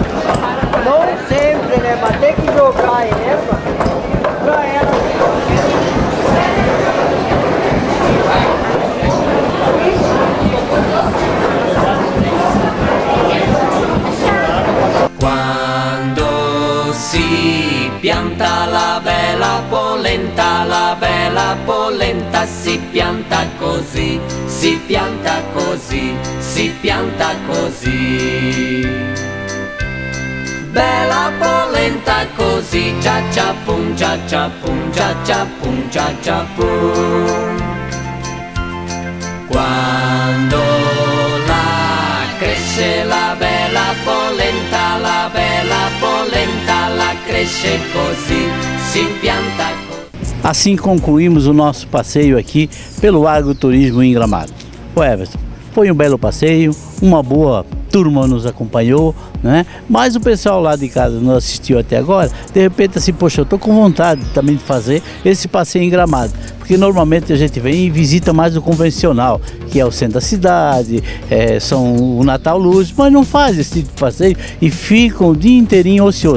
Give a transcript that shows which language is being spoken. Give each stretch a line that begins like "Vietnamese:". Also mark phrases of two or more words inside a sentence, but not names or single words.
Portuguese: Não sempre, né? Mas tem que jogar a erva para ela.
Italian: Quando si pianta la bella polenta si pianta così, si pianta così, si pianta così. Bella polenta così, cia cia pum, cia cia pum, cia cia pum, cia cia pum. Quando la cresce la bella polenta la cresce così, si pianta così.
Portuguese: Assim concluímos o nosso passeio aqui pelo agroturismo em Gramado. O Everton, foi um belo passeio, uma boa turma nos acompanhou, né? Mas o pessoal lá de casa não assistiu até agora, de repente assim, poxa, eu tô com vontade também de fazer esse passeio em Gramado, porque normalmente a gente vem e visita mais o convencional, que é o centro da cidade, são o Natal Luz, mas não faz esse tipo de passeio e ficam o dia inteirinho ocioso.